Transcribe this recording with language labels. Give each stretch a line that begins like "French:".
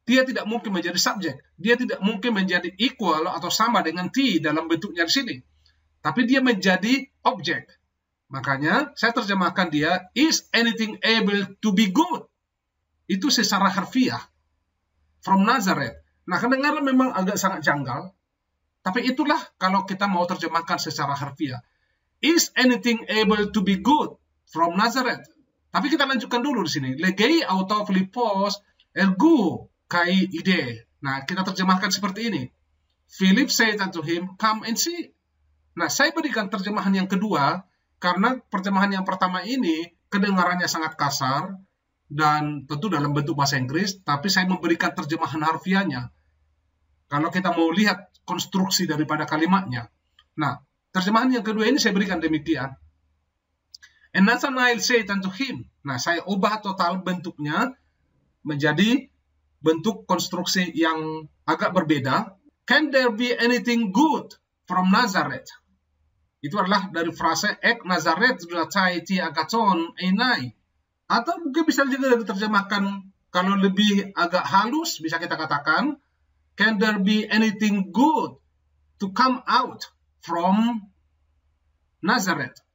Indonesian: Dia tidak mungkin menjadi subjek. Dia tidak mungkin menjadi equal atau sama dengan T dalam bentuknya di sini. Tapi dia menjadi objek. Makanya, saya terjemahkan dia,
English: is anything able to be good.
Indonesian: Itu secara harfiah.
English: From Nazareth.
Indonesian: Nah, kedengaran memang agak sangat janggal. Tapi itulah kalau kita mau terjemahkan secara harfiah.
English: Is anything able to be good from Nazareth?
Indonesian: Tapi kita lanjutkan dulu di sini.
Greek: Legei auto Philippos ergo kai ide.
Indonesian: Nah, kita terjemahkan seperti ini.
English: Philip said unto him, come and see.
Indonesian: Nah, saya berikan terjemahan yang kedua, karena terjemahan yang pertama ini kedengarannya sangat kasar, dan tentu dalam bentuk bahasa Inggris, tapi saya memberikan terjemahan harfiahnya. Kalau kita mau lihat konstruksi daripada kalimatnya. Nah, terjemahan yang kedua ini saya berikan demikian.
English: And Nathanael said unto him.
Indonesian: Nah, saya ubah total bentuknya menjadi bentuk konstruksi yang agak berbeda.
English: Can there be anything good from Nazareth?
Indonesian: Itu adalah dari frase
Greek: ek Nazareth dunatai ti agaton enai.
Indonesian: Atau mungkin bisa juga diterjemahkan, kalau lebih agak halus, bisa kita katakan,
English: can there be anything good to come out from Nazareth?